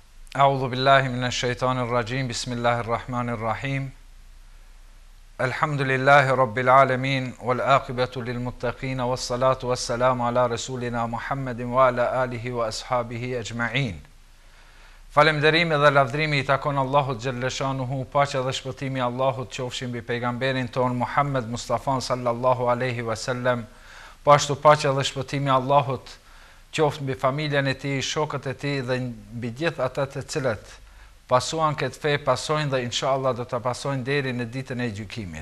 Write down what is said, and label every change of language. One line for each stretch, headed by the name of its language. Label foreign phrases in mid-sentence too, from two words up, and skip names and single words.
Arabic: أعوذ بالله من الشيطان الرجيم. بسم الله الرحمن الرحيم. الحمد لله رب العالمين والعاقبة للمتقين والصلاة والسلام على رسولنا محمد وعلى آله وأصحابه أجمعين.
Albanian: Falënderimi dhe lavdrimi I takon Allahut xhalleshanuhu, paqja dhe shpëtimi I Allahut qofshin mbi pejgamberin ton Muhammed Mustafa
Arabic: صلى الله عليه وسلم,
Albanian: po ashtu paqja dhe shpëtimi I Allahut qoftë mbi familjen e tij, shokët e tij dhe mbi gjithë ata të cilët pasuan këtë fe, pasojnë dhe inshallah do ta pasojnë deri në ditën e gjykimit.